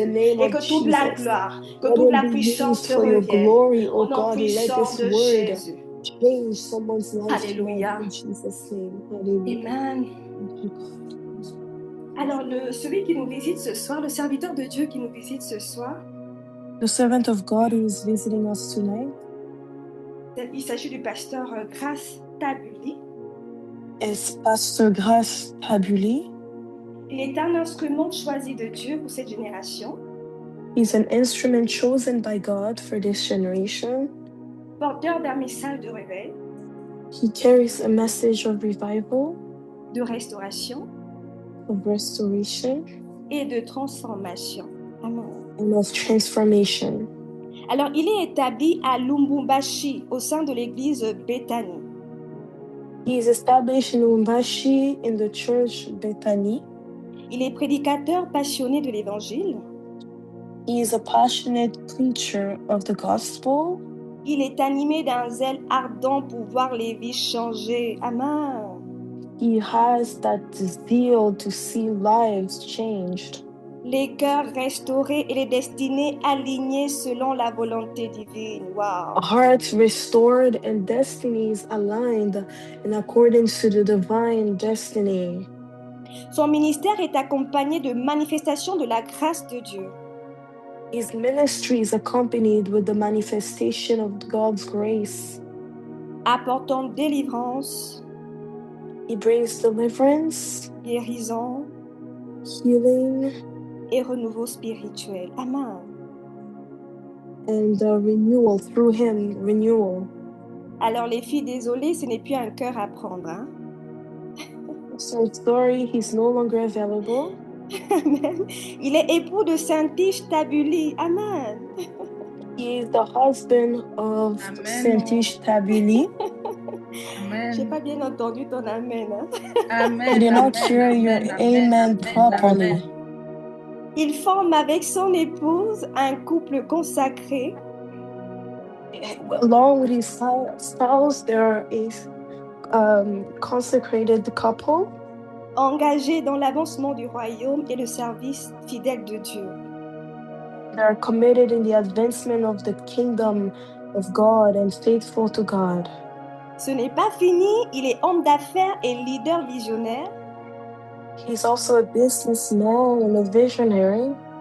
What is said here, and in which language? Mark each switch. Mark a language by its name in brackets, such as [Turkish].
[French] Et que toute la gloire, que toute la puissance te revienne au nom puissant de Jésus. [English] Change someone's life. Alléluia. In Jesus' name. Hallelujah. Amen. [French] Alors, celui qui nous visite ce soir, le serviteur de Dieu qui nous visite ce soir, [English] the servant of God who is visiting us tonight, [French] il s'agit du pasteur Grace Tabuli. [English] Is Pastor Grace Tabuli. [French] Il est un instrument choisi de Dieu pour cette génération. [English] He's an instrument chosen by God for this generation. [French] Porteur d'un message de réveil. [English] He carries a message of revival, [French] de restauration, [English] of restoration, [French] et de transformation. Amen. [English] And of transformation. [French] Alors, il est établi à Lubumbashi, au sein de l'église Bethany. [English] He is established in Lubumbashi in the church Bethany. [French] Il est prédicateur passionné de l'évangile. [English] He is a passionate preacher of the gospel. [French] Il est animé d'un zèle ardent pour voir les vies changer. Amen. [English] He has that zeal to see lives changed. [French] Les cœurs restaurés et les destinées alignées selon la volonté divine. Wow. [English] Hearts restored and destinies aligned in accordance to the divine destiny. [French] Son ministère est accompagné de manifestations de la grâce de Dieu. [English] His ministry is accompanied with the manifestation of God's grace. [French] Apportant délivrance. [English] He brings deliverance, [French] guérison, [English] healing, [French] et renouveau spirituel. Amen. [English] And renewal through him, renewal. [French] Alors les filles, désolées, ce n'est plus un cœur à prendre. Hein? [English] So sorry, he's no longer available. Amen. [French] Il est époux de Saint-Tiche Tabuli. Amen. [English] He is the husband of Saint-Tiche Tabuli. [French] J'ai pas bien entendu ton amen. Hein? [English] I did not hear your amen properly. [French] Il forme avec son épouse un couple consacré. [English] Along with his spouse, there is consecrated couple. [French] Engagés dans l'avancement du royaume et le service fidèle de Dieu. [English] They are committed in the advancement of the kingdom of God and faithful to God. [French] Ce n'est pas fini, il est homme d'affaires et leader visionnaire. [English] He's also a businessman and a visionary.